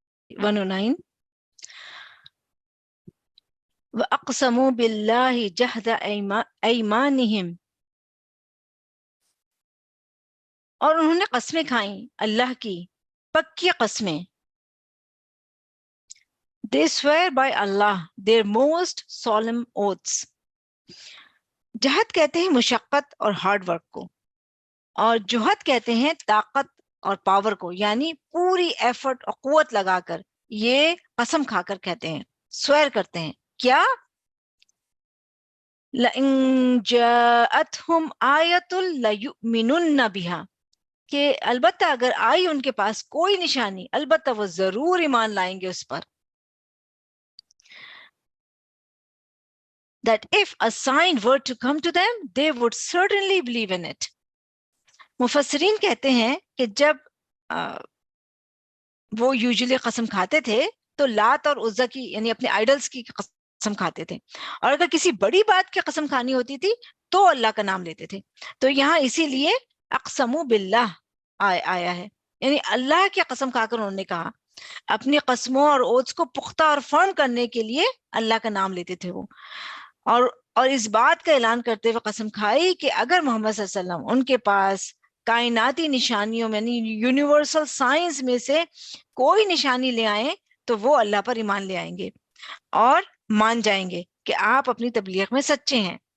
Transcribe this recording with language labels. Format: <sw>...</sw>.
<ur>109</ur> <ar>وَأَقْسَمُوا بِاللَّهِ جَهْدَ أَيْمَانِهِمْ،</ar> <ur>اور انہوں نے قسمیں کھائیں اللہ کی پکی قسمیں.</ur> <en>They swear by Allah their most solemn oaths.</en> <ur>جہد کہتے ہیں مشقت اور ہارڈ ورک کو، اور جہد کہتے ہیں طاقت اور پاور کو، یعنی پوری ایفرٹ اور قوت لگا کر یہ قسم کھا کر کہتے ہیں، سویر کرتے ہیں. کیا؟</ur> <ar>لَإِن جَاءَتْهُمْ آیَةٌ لَيُؤْمِنُنَّ بِهَا،</ar> <ur>کہ البتہ اگر آئی ان کے پاس کوئی نشانی البتہ وہ ضرور ایمان لائیں گے اس پر.</ur> <en>That if a sign were to come to them, they would certainly believe in it.</en> <ur>مفسرین کہتے ہیں کہ جب وہ یوزلی قسم کھاتے تھے تو لات اور عزا کی یعنی اپنے آئیڈلز کی قسم کھاتے تھے، اور اگر کسی بڑی بات کی قسم کھانی ہوتی تھی تو اللہ کا نام لیتے تھے. تو یہاں اسی لیے اقسموا باللہ آیا ہے، یعنی اللہ کی قسم کھا کر انہوں نے کہا، اپنی قسموں اور اوتھس کو پختہ اور فرم کرنے کے لیے اللہ کا نام لیتے تھے وہ، اور اس بات کا اعلان کرتے ہوئے قسم کھائی کہ اگر محمد صلی اللہ علیہ وسلم ان کے پاس کائناتی نشانیوں میں یعنی یونیورسل سائنس میں سے کوئی نشانی لے آئیں تو وہ اللہ پر ایمان لے آئیں گے اور مان جائیں گے کہ آپ اپنی تبلیغ میں سچے ہیں.</ur>